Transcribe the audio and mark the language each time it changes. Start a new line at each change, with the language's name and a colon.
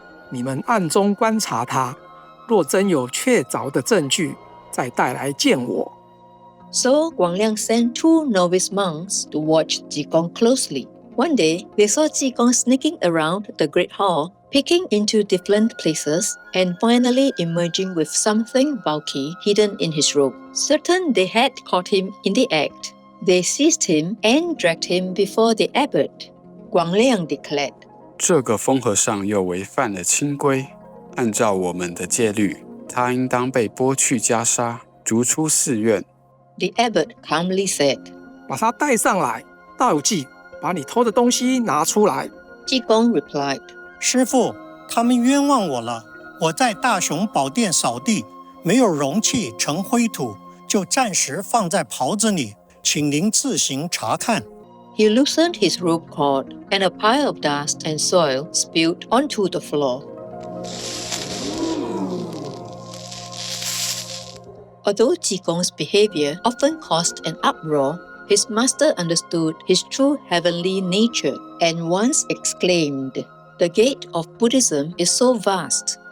Chinese: 你们暗中观察他，若真有确凿的证据，再带来见我。
English: So Guang Liang sent 2 novice monks to watch Ji Gong closely. One day, they saw Ji Gong sneaking around the great hall, peeking into different places, and finally emerging with something bulky hidden in his robe. Certain they had caught him in the act, they seized him and dragged him before the abbot. Guang Liang declared,
Chinese: 这个疯和尚又违反了清规，按照我们的戒律，他应当被剥去袈裟，逐出寺院。
English: The abbot calmly said,
Chinese: 把他带上来，道济，把你偷的东西拿出来。
English: Ji Gong replied,
Chinese: 师父，他们冤枉我了。我在大雄宝殿扫地，没有容器成灰土，就暂时放在袍子里，请您自行查看。
English: He loosened his robe cord, and a pile of dust and soil spilled onto the floor. Although Ji Gong's behavior often caused an uproar, his master understood his true heavenly nature and once exclaimed, 'The gate of Buddhism is so vast.